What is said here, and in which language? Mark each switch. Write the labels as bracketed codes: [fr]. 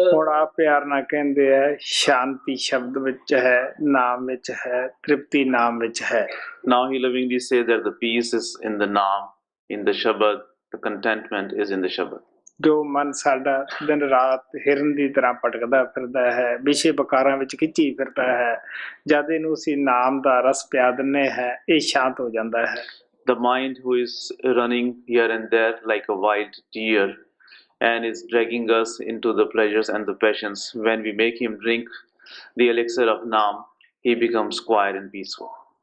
[pa] ਹੁਣ ਆ ਪਿਆਰ ਨਾਲ ਕਹਿੰਦੇ ਹੈ ਸ਼ਾਂਤੀ ਸ਼ਬਦ ਵਿੱਚ ਹੈ, ਨਾਮ ਵਿੱਚ ਹੈ, ਤ੍ਰਿਪਤੀ ਨਾਮ ਵਿੱਚ ਹੈ। [en] Now he lovingly says that the peace is in the Naam, in the Shabad, the contentment is in the Shabad. [pa] ਜੋ ਮਨ ਸਾਡਾ ਦਿਨ ਰਾਤ ਹਿਰਨ ਦੀ ਤਰ੍ਹਾਂ ਭਟਕਦਾ ਫਿਰਦਾ ਹੈ, ਵਿਸ਼ੇ ਵਿਕਾਰਾਂ ਵਿੱਚ ਖਿੱਚੀ ਫਿਰਦਾ ਹੈ, ਜਦ ਇਹਨੂੰ ਅਸੀਂ ਨਾਮ ਦਾ ਰਸ ਪਿਆ ਦਿੰਦੇ ਹੈ, ਇਹ ਸ਼ਾਂਤ ਹੋ ਜਾਂਦਾ ਹੈ। [en] The mind who is running here and there like a wild deer and is dragging us into the pleasures and the passions, when we make him drink the elixir of Naam, he becomes quiet and peaceful.